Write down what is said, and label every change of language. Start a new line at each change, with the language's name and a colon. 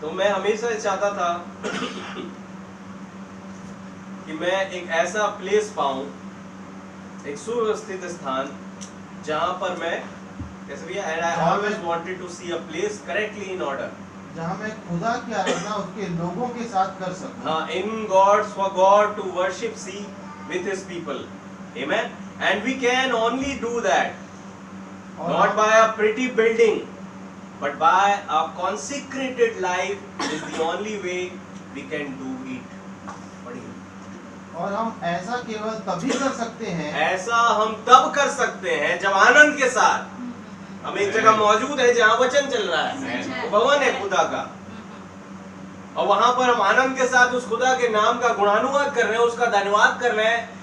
Hindi: तो मैं हमेशा चाहता था कि मैं एक ऐसा प्लेस पाऊं, एक सुव्यवस्थित स्थान, जहां पर मैं कैसे भैया,
English: and I always wanted to see a place correctly in order,
Hindi: जहाँ मैं खुदा की आराधना उसके लोगों के साथ कर सकूं।
English: हाँ, in God's for God to worship see with His people, amen. And we can only do that, not by a pretty building, but by a consecrated life is the only way we can do it.
Hindi: और हम ऐसा केवल तभी कर सकते हैं, ऐसा हम तब कर सकते हैं जब आनंद के साथ हम एक जगह मौजूद है जहाँ वचन चल रहा है, वो भवन है खुदा का, और वहां पर हम आनंद के साथ उस खुदा के नाम का गुणानुवाद कर रहे हैं, उसका धन्यवाद कर रहे हैं।